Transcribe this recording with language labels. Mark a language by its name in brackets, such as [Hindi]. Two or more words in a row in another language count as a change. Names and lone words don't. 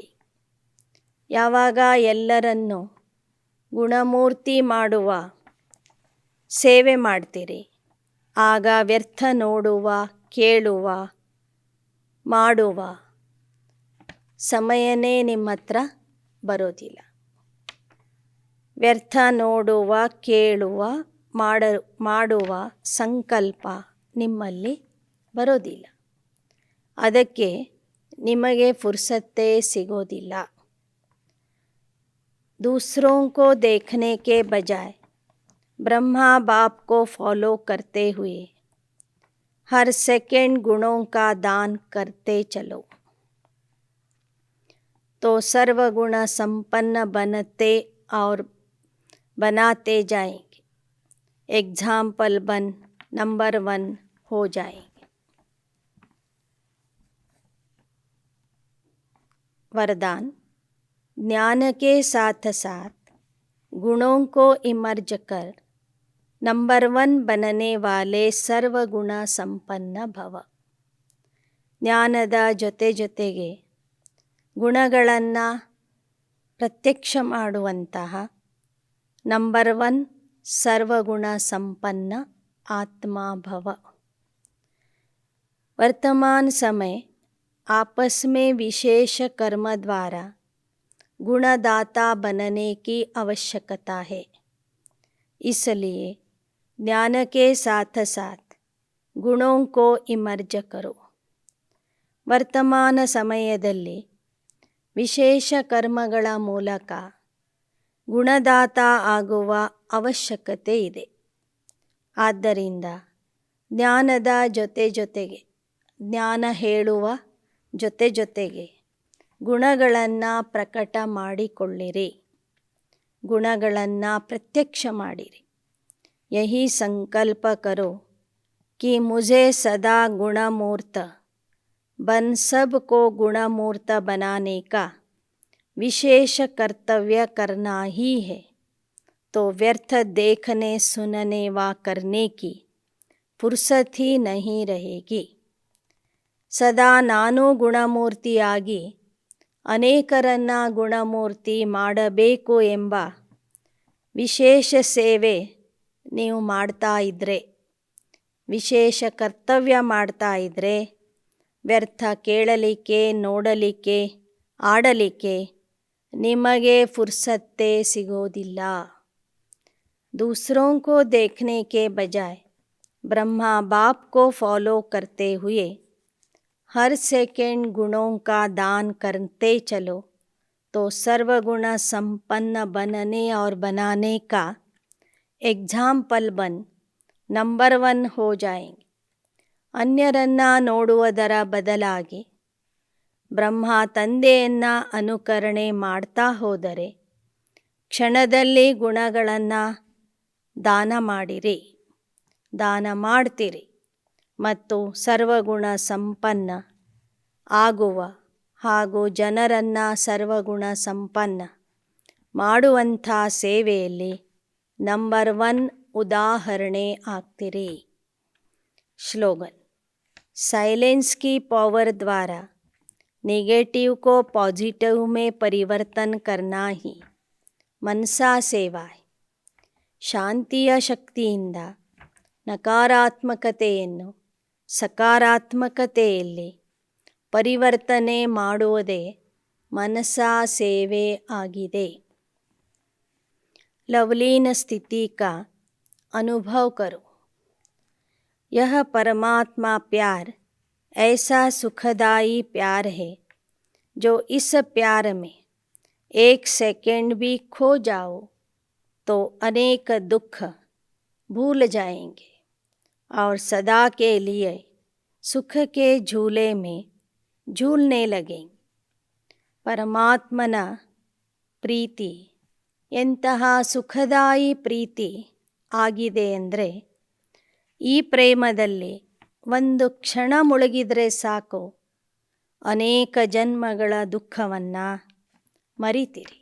[Kannada] ಯಾವಾಗ ಎಲ್ಲರನ್ನು ಗುಣಮೂರ್ತಿ ಮಾಡುವ ಸೇವೆ ಮಾಡ್ತೀರಿ ಆಗ ವ್ಯರ್ಥ ನೋಡುವ, ಕೇಳುವ, ಮಾಡುವ ಸಮಯನೇ ನಿಮ್ಮ ಹತ್ರ ಬರೋದಿಲ್ಲ. ವ್ಯರ್ಥ ನೋಡುವ, ಕೇಳುವ, ಮಾಡುವ ಸಂಕಲ್ಪ ನಿಮ್ಮಲ್ಲಿ ಬರೋದಿಲ್ಲ. ಅದಕ್ಕೆ ನಿಮಗೆ ಫುರ್ಸತ್ತೇ ಸಿಗೋದಿಲ್ಲ. [Hindi] दूसरों को देखने के बजाय ब्रह्मा बाप को फॉलो करते हुए हर सेकंड गुणों का दान करते चलो तो सर्वगुण संपन्न बनते और बनाते जाएंगे. एग्जाम्पल बन नंबर 1 हो जाएंगे. वरदान: ज्ञान के साथ साथ गुणों को इमर्ज कर नंबर 1 बनने वाले सर्वगुण संपन्न भव. [Kannada] ಜ್ಞಾನದ ಜೊತೆ ಜೊತೆಗೆ ಗುಣಗಳನ್ನು ಪ್ರತ್ಯಕ್ಷ ಮಾಡುವಂತಹ [Hindi] नंबर 1 सर्वगुण संपन्न आत्मा भव. वर्तमान समय आपस में विशेष कर्म द्वारा गुणदाता बनने की आवश्यकता है. इसलिए ज्ञान के साथ साथ गुणों को इमर्ज करो. [Kannada] ವರ್ತಮಾನ ಸಮಯದಲ್ಲಿ ವಿಶೇಷ ಕರ್ಮಗಳ ಮೂಲಕ ಗುಣದಾತ ಆಗುವ ಅವಶ್ಯಕತೆ ಇದೆ. ಆದ್ದರಿಂದ ಜ್ಞಾನದ ಜೊತೆ ಜೊತೆಗೆ, ಜ್ಞಾನ ಹೇಳುವ ಜೊತೆ ಜೊತೆಗೆ ಗುಣಗಳನ್ನು ಪ್ರಕಟ ಮಾಡಿಕೊಳ್ಳಿರಿ, ಗುಣಗಳನ್ನು ಪ್ರತ್ಯಕ್ಷ ಮಾಡಿರಿ. [Hindi] यही संकल्प करो कि मुझे सदा गुणमूर्त बन सबको गुणमूर्त बनाने का विशेष कर्तव्य करना ही है, तो व्यर्थ देखने सुनने व करने की फुर्सत ही नहीं रहेगी. [Kannada] ಸದಾ ನಾನು ಗುಣಮೂರ್ತಿಯಾಗಿ ಅನೇಕರನ್ನು ಗುಣಮೂರ್ತಿ ಮಾಡಬೇಕು ಎಂಬ ವಿಶೇಷ ಸೇವೆ ನೀವು ಮಾಡ್ತಾ ಇದ್ದರೆ, ವಿಶೇಷ ಕರ್ತವ್ಯ ಮಾಡ್ತಾ ಇದ್ದರೆ ವ್ಯರ್ಥ ಕೇಳಲಿಕ್ಕೆ, ನೋಡಲಿಕ್ಕೆ, ಆಡಲಿಕ್ಕೆ ನಿಮಗೆ ಫುರ್ಸತ್ತೇ ಸಿಗೋದಿಲ್ಲ. [Hindi] दूसरों को देखने के बजाय ब्रह्मा बाप को फॉलो करते हुए हर सेकंड गुणों का दान करते चलो तो सर्वगुण संपन्न बनने और बनाने का एग्जाम्पल बन नंबर 1 हो जाएंगे. [Kannada] ಅನ್ಯರನ್ನು ನೋಡುವುದರ ಬದಲಾಗಿ ಬ್ರಹ್ಮ ತಂದೆಯನ್ನು ಅನುಕರಣೆ ಮಾಡ್ತಾ ಹೋದರೆ ಕ್ಷಣದಲ್ಲಿ ಗುಣಗಳನ್ನು ದಾನ ಮಾಡಿರಿ, ದಾನ ಮಾಡ್ತೀರಿ ಮತ್ತು ಸರ್ವಗುಣ ಸಂಪನ್ನ ಆಗುವ ಹಾಗೂ ಜನರನ್ನು ಸರ್ವಗುಣ ಸಂಪನ್ನ ಮಾಡುವಂಥ ಸೇವೆಯಲ್ಲಿ ನಂಬರ್ 1 ಉದಾಹರಣೆ ಆಗ್ತೀರಿ. [Hindi] स्लोगन: साइलेंस की पावर द्वारा नेगेटिव को पॉजिटिव में परिवर्तन करना ही मनसा सेवा है. [Kannada] ಶಾಂತಿಯ ಶಕ್ತಿಯಿಂದ ನಕಾರಾತ್ಮಕತೆಯನ್ನು ಸಕಾರಾತ್ಮಕತೆಯಲ್ಲಿ ಪರಿವರ್ತನೆ ಮಾಡುವುದೇ मनसा ಸೇವೆ ಆಗಿದೆ. [Hindi] लवलीन स्थिति का अनुभव करो. यह परमात्मा प्यार ऐसा सुखदाई प्यार है जो इस प्यार में एक सेकंड भी खो जाओ तो अनेक दुख भूल जाएंगे और सदा के लिए सुख के झूले में झूलने लगेंगे. [Kannada] ಪರಮಾತ್ಮನ ಪ್ರೀತಿ ಎಂತಹ ಸುಖದಾಯಿ ಪ್ರೀತಿ ಆಗಿದೆ ಅಂದರೆ ಈ ಪ್ರೇಮದಲ್ಲಿ ಒಂದು ಕ್ಷಣ ಮುಳುಗಿದರೆ ಸಾಕು, ಅನೇಕ ಜನ್ಮಗಳ ದುಃಖವನ್ನು ಮರಿತೀರಿ.